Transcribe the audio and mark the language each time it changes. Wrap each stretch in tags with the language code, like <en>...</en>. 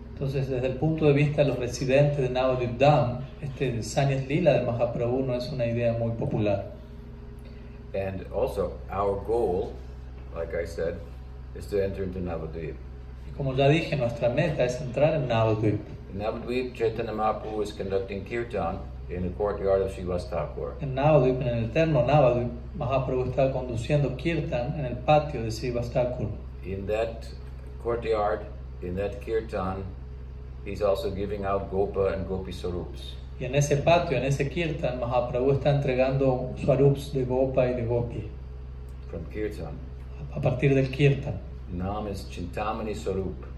<es>Entonces, desde el punto de vista de los residentes de Navadvip Dham, este Sannyas-lila de Mahaprabhu no es una idea muy popular.</es> <en>And also, our goal, like I said, is to enter into Navadvip.</en> <es>Y como ya dije, nuestra meta es entrar en Navadvip.</es> <en>In Navadvip, Chaitanya Mahaprabhu is conducting kirtan in the courtyard of Srila Thakur.</en> <es>En Navadvip, en el eterno Navadvip, Mahaprabhu está conduciendo kirtan en el patio de Srila Thakur.</es> <en>In that courtyard, in that kirtan, he's also giving out Gopa and Gopi Sarups.</en> <es>Y en ese patio, en ese kirtan, Mahaprabhu está entregando swarups de Gopa y de Gopi.</es> <en>From kirtan.</en> <es>A partir del kirtan.</es> <en>Nam is Chintamani Sarup.</en>